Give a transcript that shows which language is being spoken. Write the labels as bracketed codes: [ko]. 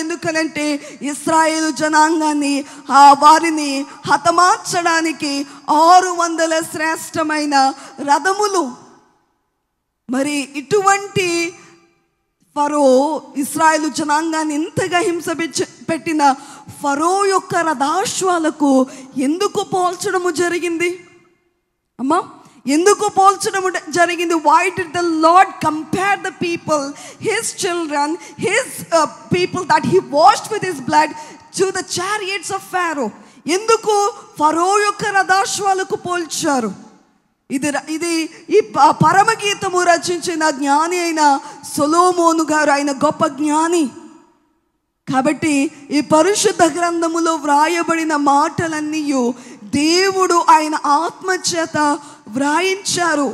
[te] ఎందుకనంటే ఇశ్రాయేలు జనాంగాన్ని, వారిని హతమార్చడానికి 600 శ్రేష్టమైన రథములు. మరి ఇటువంటి ఫరో ఇశ్రాయేలు జనాంగాన్ని ఇంతగా హింస పెట్టిన ఫరో యొక్క రథాశ్వాలకు ఎందుకు పోల్చడము జరిగింది? అమ్మా, ఎందుకు పోల్చడము జరిగింది? [en] Why did the Lord compare the people, his children, his people that he washed with his blood to the chariots of Pharaoh? [te] ఎందుకు ఫరో యొక్క రథాశ్వాలకు పోల్చారు? ఇది ఈ పరమగీతము రచించిన జ్ఞాని అయిన సొలొమోను గారు, ఆయన గొప్ప జ్ఞాని. కాబట్టి ఈ పరిశుద్ధ గ్రంథములో వ్రాయబడిన మాటలన్నీ దేవుడు ఆయన ఆత్మచేత వ్రాయించారు.